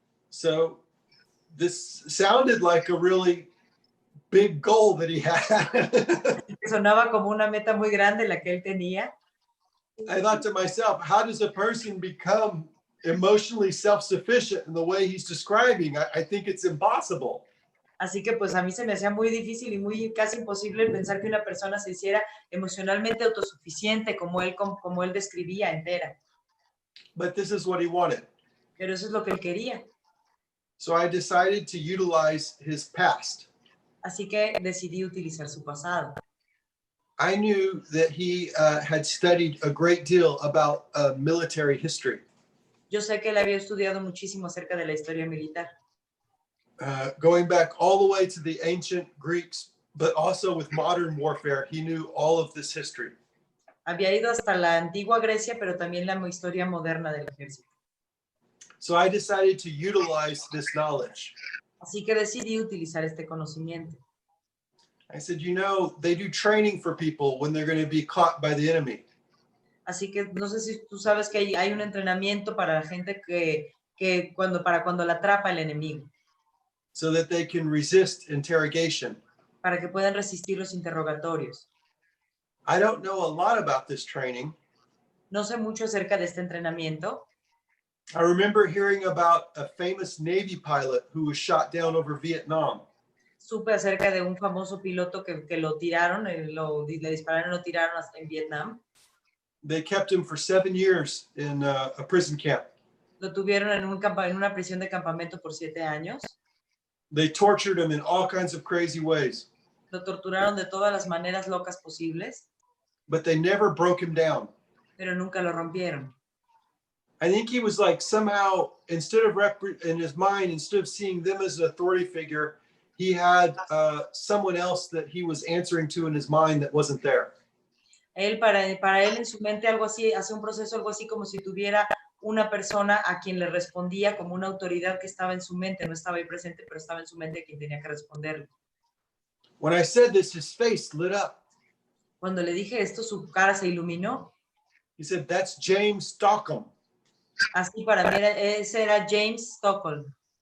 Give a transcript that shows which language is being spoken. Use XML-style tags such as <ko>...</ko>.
<en>So this sounded like a really big goal that he had.</en> <es>Sonaba como una meta muy grande la que él tenía.</es> <en>I thought to myself, how does a person become emotionally self-sufficient in the way he's describing? I think it's impossible.</en> <es>Así que pues a mí se me hacía muy difícil y muy casi imposible pensar que una persona se hiciera emocionalmente autosuficiente como él describía, entera.</es> <en>But this is what he wanted.</en> <es>Pero eso es lo que él quería.</es> <en>So I decided to utilize his past.</en> <es>Así que decidí utilizar su pasado.</es> <en>I knew that he had studied a great deal about military history.</en> <es>Yo sé que él había estudiado muchísimo acerca de la historia militar.</es> <en>Going back all the way to the ancient Greeks, but also with modern warfare, he knew all of this history.</en> <es>Había ido hasta la antigua Grecia, pero también la historia moderna del ejército.</es> <en>So I decided to utilize this knowledge.</en> <es>Así que decidí utilizar este conocimiento.</es> <en>I said, you know, they do training for people when they're going to be caught by the enemy.</en> <es>Así que no sé si tú sabes que hay un entrenamiento para la gente para cuando la atrapa el enemigo.</es> <en>So that they can resist interrogation.</en> <es>Para que puedan resistir los interrogatorios.</es> <en>I don't know a lot about this training.</en> <es>No sé mucho acerca de este entrenamiento.</es> <en>I remember hearing about a famous Navy pilot who was shot down over Vietnam.</en> <es>Supe acerca de un famoso piloto que lo tiraron, le dispararon y lo tiraron hasta en Vietnam.</es> <en>They kept him for 7 years in a prison camp.</en> <es>Lo tuvieron en una prisión de campamento por 7 años.</es> <en>They tortured him in all kinds of crazy ways.</en> <es>Lo torturaron de todas las maneras locas posibles.</es> <en>But they never broke him down.</en> <es>Pero nunca lo rompieron.</es> <en>I think he was like somehow, instead of in his mind, instead of seeing them as an authority figure, he had someone else that he was answering to in his mind that wasn't there.</en> <es>Para él en su mente algo así, hace un proceso algo así como si tuviera una persona a quien le respondía como una autoridad que estaba en su mente, no estaba ahí presente, pero estaba en su mente a quien tenía que responderle.</es> <en>When I said this, his face lit up.</en> <es>Cuando le dije esto, su cara se iluminó.</es> <en>He said, "That's James Stockham."</en> <es>Así para mí ese era James Stockham.</es>